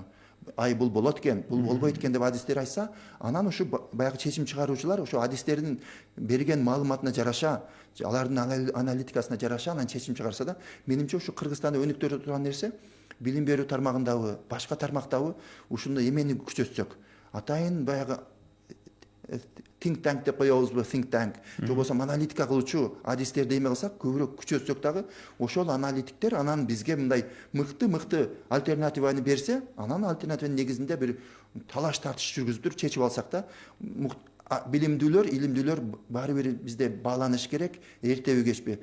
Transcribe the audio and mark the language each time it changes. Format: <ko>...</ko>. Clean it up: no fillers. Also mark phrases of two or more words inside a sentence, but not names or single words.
<ky>Бул болот экен, бул болбойт экен деп адистер айтса, анан ушу баягы чечим чыгаруучулар ошо адистердин берген маалыматына жараша, алардын аналитикасына жараша анан чечим чыгарса да, менимче ушу Кыргызстанда өнүктүрө турган нерсе билим берүү тармагындагы, башка тармактагы ушундай эмени күчөтсөк. Атайын баягы</ky> <en>think tank</en> <ky>деп коебузбу,</ky> <en>think tank.</en> <ky>Же болбосо аналитика кылуучу адистерди эме кылсак, көбүрөөк күчөтсөк дагы, ошол аналитиктер анан бизге мындай мыкты альтернативаны берсе, анан альтернативанын негизинде бир талаш тартыш жүргүзүп чечип алсак да, билимдүүлөр, илимдүүлөр баары бир бизде бааланыш керек, эртеби кечпи.</ky>